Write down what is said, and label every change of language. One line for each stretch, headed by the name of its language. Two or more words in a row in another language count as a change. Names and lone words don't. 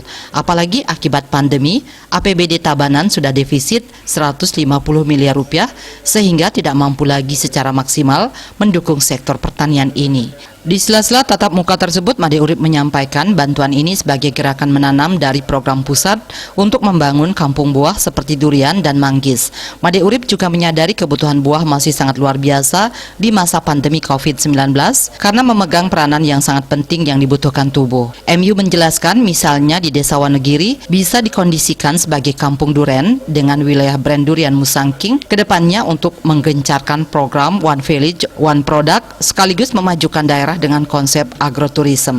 Indonesian: Apalagi akibat pandemi, APBD Tabanan sudah defisit 150 miliar rupiah sehingga tidak mampu lagi secara maksimal mendukung sektor pertanian ini. Di sela-sela tatap muka tersebut, Made Urip menyampaikan bantuan ini sebagai gerakan menanam dari program pusat untuk membangun kampung buah seperti durian dan manggis. Made Urip juga menyadari kebutuhan buah masih sangat luar biasa di masa pandemi COVID-19 karena memegang peranan yang sangat penting yang dibutuhkan tubuh. MU menjelaskan misalnya di Desa Wanegiri bisa dikondisikan sebagai kampung duren dengan wilayah brand durian Musangking kedepannya untuk menggencarkan program
English: One Village, One Product
Indonesian: sekaligus memajukan daerah dengan konsep agroturism.